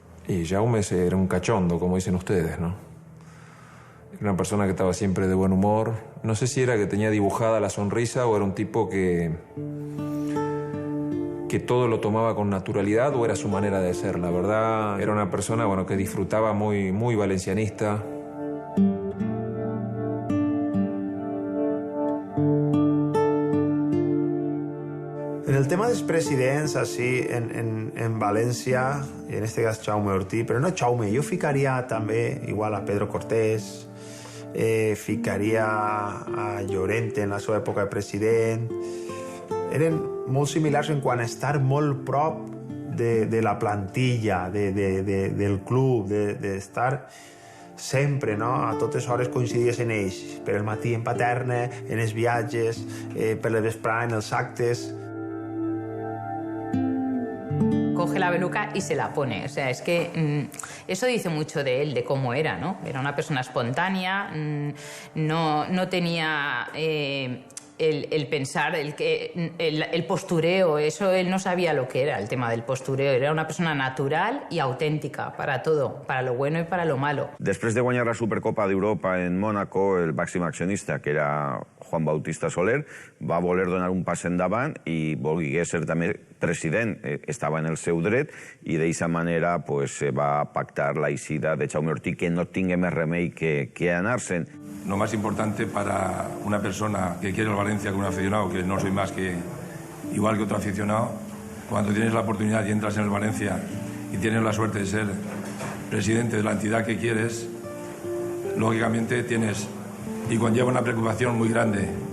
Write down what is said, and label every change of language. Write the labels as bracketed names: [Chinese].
[Spanish] Y Jaume era un cachondo, como dicen ustedes, ¿no? Era una persona que estaba siempre de buen humor. No sé si era que tenía dibujada la sonrisa o era un tipo que todo lo tomaba con naturalidad o era su manera de ser. La verdad, era una persona, bueno, que disfrutaba muy, muy valencianista. [Catalan] En el tema dels presidents, així, en València, i en este cas Jaume Ortí, però no Jaume, jo ficaria també igual a Pedro Cortés, ficaria a Llorente en la seva època de president. Eren molt similars en quant a estar molt prop de la plantilla, del club, d'estar sempre, no? A totes hores coincidies en ells. Per el matí en Paterna, en els viatges, per la vesprada en els actes. [Spanish] Coge la peluca y se la pone. O sea, es que eso dice mucho de él, de cómo era, ¿no? Era una persona espontánea, no tenía el pensar, el postureo, eso él no sabía lo que era el tema del postureo. Era una persona natural y auténtica para todo, para lo bueno y para lo malo. [Catalan] Després de guanyar la Supercopa d'Europa en Mònaco, el màxim accionista, que era Juan Bautista Soler, va voler donar un pas endavant i volgué ser també president. Estava en el seu dret i d'aquesta manera va pactar la eixida de Jaume Ortí, que no tingué més remei que anar-se'n. [Spanish] Lo más importante para una persona que quiere el Valencia como un aficionado, que no soy más que igual que otro aficionado, cuando tienes la oportunidad y entras en el Valencia y tienes la suerte de ser presidente de la entidad que quieres, lógicamente tienes y conlleva una preocupación muy grande.